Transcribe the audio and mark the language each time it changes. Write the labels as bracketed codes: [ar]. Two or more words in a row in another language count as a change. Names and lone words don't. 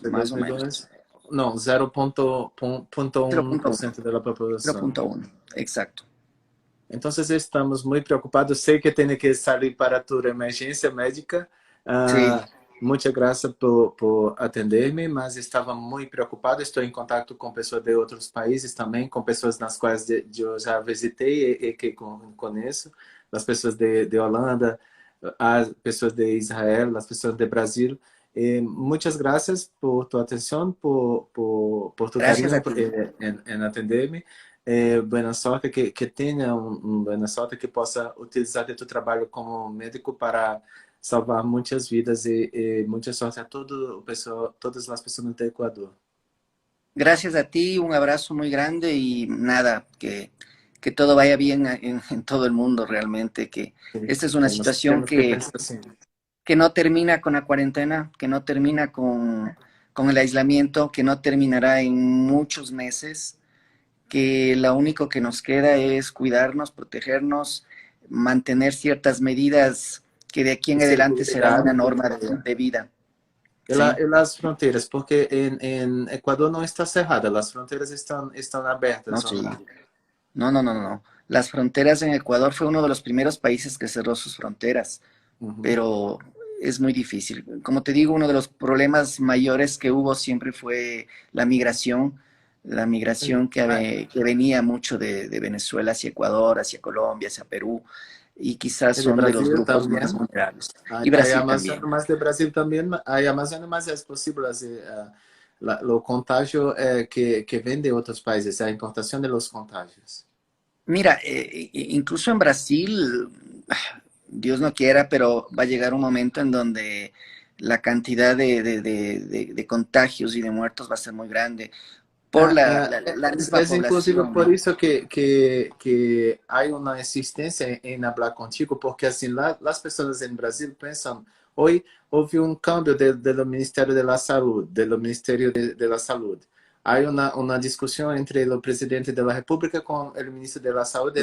[es] De más o menos. 2002. No, 0,1, 0,1% de la población. 0,1, exacto. Entonces estamos muy preocupados. Sé que tiene que salir para tu emergencia médica. Sí, Muchas gracias por atenderme, [pt] mas estava muito preocupado. Estou em contato com pessoas de outros países também, com pessoas nas quais eu já visitei e que conheço, as pessoas de Holanda, as pessoas de Israel, as pessoas de Brasil. Muitas graças por tua atenção, por tu gracias carinho a ti. em atender-me. Boa sorte, que tenha boa sorte, que possa utilizar de tu trabalho como médico para salvar muitas vidas e muita sorte a todo o pessoal, todas as pessoas do Equador. [es] Gracias a ti, un abrazo muy grande y nada, que todo vaya bien en todo el mundo realmente, que esta es una situación [pt] Temos que pensar assim. [es] que no termina con la cuarentena, que no termina con el aislamiento, que no terminará en muchos meses, que lo único que nos queda es cuidarnos, protegernos, mantener ciertas medidas que de aquí en adelante será una [pt] Seguridade. [es] norma de vida, [pt] E, lá, [es] ¿sí? [pt] e las fronteiras, porque em Equador não está cerrada, as fronteiras estão [es] No, [pt] abertas. [es] sí. No, no, no, no. Las fronteras en Ecuador fue uno de los primeros países que cerró sus fronteras, Uhum. pero es muy difícil. Como te digo, uno de los problemas mayores que hubo siempre fue la migración que venía mucho de Venezuela hacia Ecuador, hacia Colombia, hacia Perú, y quizás [pt] E de [es] son de los [pt] Brasil [es] grupos más [pt] também. [es] vulnerables. Y [pt] Aí a Brasil Amazônia, [es] también. [pt] mas de Brasil também, aí a Amazônia, mas é possível assim, o contágio que vem de outros países, a importação [es] de los [pt] contágios. [es] Mira, incluso en Brasil, Dios no quiera, pero va a llegar un momento en donde la cantidad de contagios y de muertos va a ser muy grande por la misma [pt] Inclusive [es] población, [pt] por [es] ¿no? [pt] isso que há uma insistência em falar contigo, porque assim, lá, as pessoas em Brasil pensam, hoje houve um cambio do Ministério da Saúde, do Ministério da Saúde. Há uma discussão entre o presidente da República com o ministro da Saúde,